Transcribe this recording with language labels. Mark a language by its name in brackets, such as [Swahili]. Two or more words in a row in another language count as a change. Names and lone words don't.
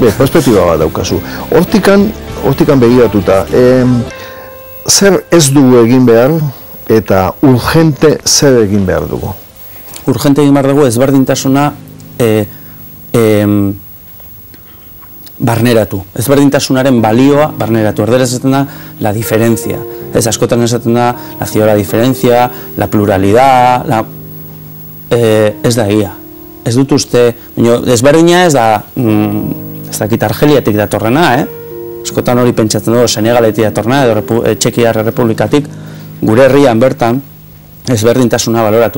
[Basque] Perspektiba bat daukazu. Hortikan begiratuta, zer ez dugu egin behar eta urgente zer egin behar dugu? Urgente egin behar dugu ezberdintasuna barneratu. Ezberdintasunaren balioa barneratu. Erderaz esaten da [Spanish] la diferencia. [Basque] Ez askotan esaten da [Spanish] la ciudad la diferencia, la pluralidad, [Basque] ez da egia. Ez dut uste, ezberdina ez da, ez dakit Argeliatik datorrena, askotan hori pentsatzen dugu Senegaletik datorrena edo Txekiar Errepublikatik, gure herrian bertan ezberdintasuna baloratu.